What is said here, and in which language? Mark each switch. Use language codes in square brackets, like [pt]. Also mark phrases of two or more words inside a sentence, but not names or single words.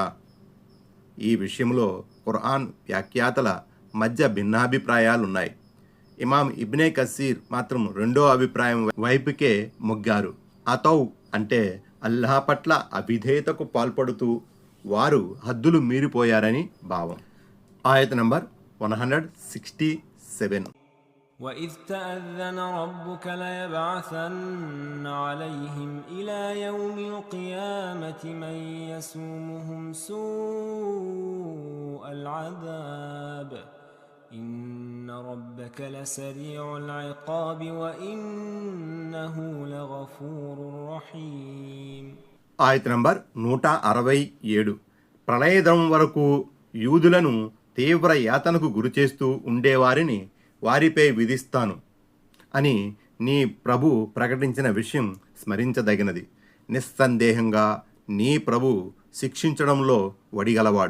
[te] ఈ విషయంలో ఖురాన్ వ్యాఖ్యాతల మధ్య భిన్నాభిప్రాయాలున్నాయి. ఇమాం ఇబ్నే కసీర్ మాత్రం 2వ అభిప్రాయం వైపుకే మొగ్గారు. అతౌ అంటే అల్లాహ్ పట్ల అవిధేయతకు పాల్పడుతూ వారు హద్దులు మీరిపోయారని భావం. ఆయత నంబర్ 167. [ar] وإذ تأذن ربك ليبعثن عليهم إلى يوم القيامة من يسومهم سوء العذاب إن ربك لسريع العقاب وإنه لغفور رحيم. [te] ఆయత నంబర్ 167. ప్రళయదం వరకు యూదులను తీవ్ర యాతనకు గురిచేస్తూ ఉండేవారిని వారిపై విధిస్తాను అని నీ ప్రభు ప్రకటించిన విషయం స్మరించదగినది. నిస్సందేహంగా నీ ప్రభు శిక్షించడంలో వడిగలవాడు.